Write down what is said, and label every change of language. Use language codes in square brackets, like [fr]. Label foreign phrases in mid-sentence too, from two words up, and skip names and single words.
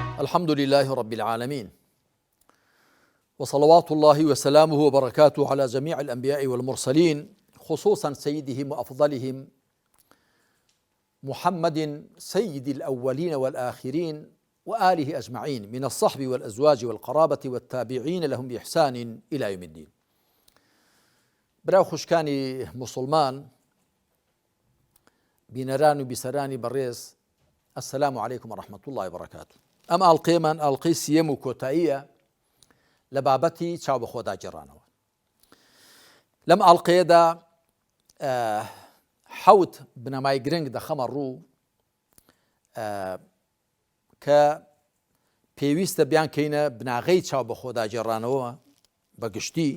[ar] الحمد لله رب العالمين، وصلوات الله وسلامه وبركاته على جميع الأنبياء والمرسلين، خصوصا سيدهم وأفضلهم محمد سيد الأولين والآخرين وآله أجمعين من الصحب والأزواج والقرابة والتابعين لهم بإحسان إلى يوم الدين. [ckb] براو خوشکانی مسلمان بینەران و بیسەرانی بەڕێز، [ar] السلام عليكم ورحمة الله وبركاته. [ckb] ئەم ئاڵقەیەمان ئاڵقەی سیەم و کۆتاییە لە بابەتی چاو بە خۆدا گێڕانەوە. لەم ئاڵقەیەدا حەوت بنەمای گرنگ دەخەمە ڕوو کە پێویستە بیان کەینە بناغەی چاو بە خۆدا گێڕانەوە بەگشتی.